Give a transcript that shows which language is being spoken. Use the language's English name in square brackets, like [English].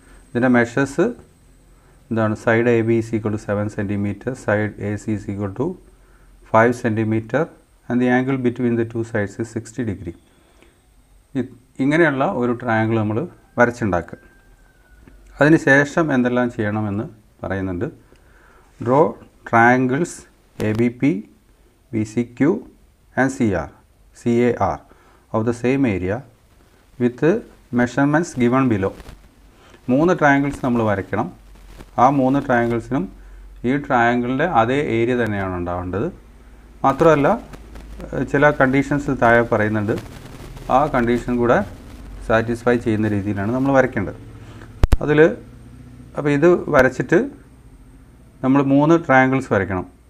[Malayalam] ഇതിൻ്റെ മെഷേഴ്സ് എന്താണ്? [English] Side A B is equal to 7 cm, side A C is equal to 5 cm and the angle between the two sides 60 degree. [Malayalam] ഇങ്ങനെയുള്ള ഒരു triangle നമ്മൾ വരച്ചുണ്ടാക്കുക. അതിന് ശേഷം എന്തെല്ലാം ചെയ്യണമെന്ന് പറയുന്നുണ്ട്. [English] Draw triangles ABP, BCQ and CAR of the same area with measurements given below. [Malayalam] 3 triangles നമ്മൾ വരയ്ക്കണം. ആ 3 ട്രയാങ്കിൾസിനും ഈ ട്രയാങ്കിളിൻ്റെ അതേ ഏരിയ തന്നെയാണ് ഉണ്ടാവേണ്ടത്. മാത്രമല്ല ചില കണ്ടീഷൻസ് താഴെ പറയുന്നുണ്ട്. ആ കണ്ടീഷൻ കൂടെ സാറ്റിസ്ഫൈ ചെയ്യുന്ന രീതിയിലാണ് നമ്മൾ വരയ്ക്കേണ്ടത്. അതിൽ അപ്പോൾ ഇത് വരച്ചിട്ട് നമ്മൾ 3 ട്രയാങ്കിൾസ് വരയ്ക്കണം.